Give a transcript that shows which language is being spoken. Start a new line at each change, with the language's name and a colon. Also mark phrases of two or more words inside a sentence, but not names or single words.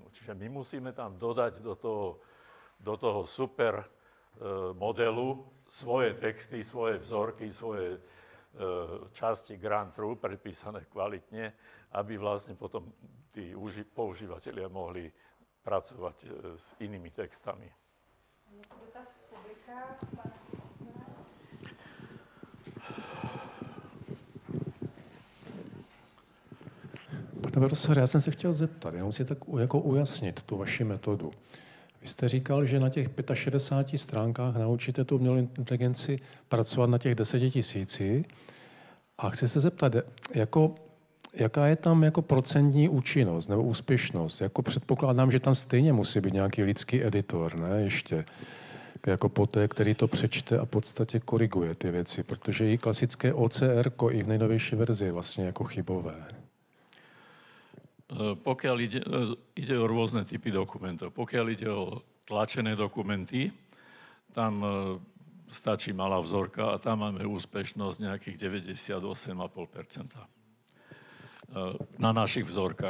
Slovak: Čiže my musíme tam dodať do toho super modelu svoje texty, svoje vzorky, svoje časti Grand True, predpísané kvalitne, aby vlastne potom tí používatelia mohli pracovať s inými textami.
Czech: Dotaz z publika. Pane profesore, já jsem se chtěl zeptat, jenom si tak jako ujasnit tu vaši metodu. Vy jste říkal, že na těch 65 stránkách naučíte tu umělou inteligenci pracovat na těch 10 000. A chci se zeptat, jaká je tam jako procentní účinnost nebo úspěšnost? Jako předpokládám, že tam stejně musí být nějaký lidský editor, ne? Ještě jako poté, který to přečte a v podstatě koriguje ty věci, protože i klasické OCR i v nejnovější verzi je vlastně jako chybové.
Slovak: Pokiaľ ide o rôzne typy dokumentov. Pokiaľ ide o tlačené dokumenty, tam stačí malá vzorka a tam máme úspešnosť nejakých 98,5% na našich vzorkách.